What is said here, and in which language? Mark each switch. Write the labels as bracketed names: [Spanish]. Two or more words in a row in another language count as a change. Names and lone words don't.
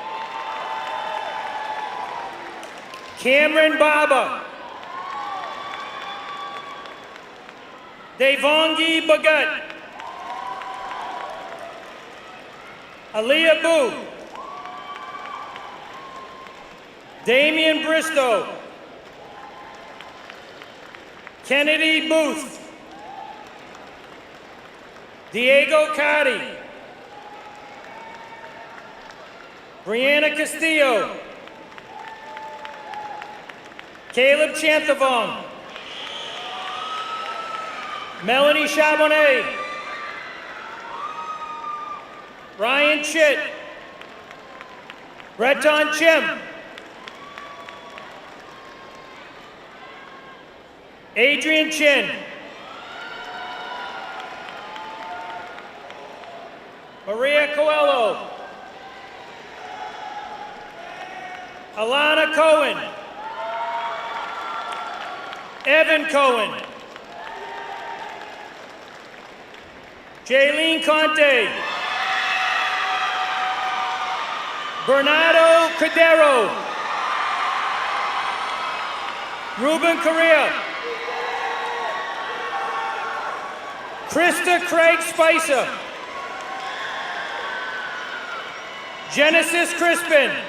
[English] Cameron Baba. Devongi Bagut. Aliyah Boo. Damian Bristow. Kennedy Booth. Diego Cardi. Brianna Castillo. Caleb Chanthavong. Melanie Charbonnet. Ryan Chitt. Breton Chim. Adrian Chin. Maria Coelho. Alana Cohen. Evan Cohen. Jaylene Conte. Bernardo Cordero. Ruben Correa. Krista Craig Spicer. Genesis Crispin.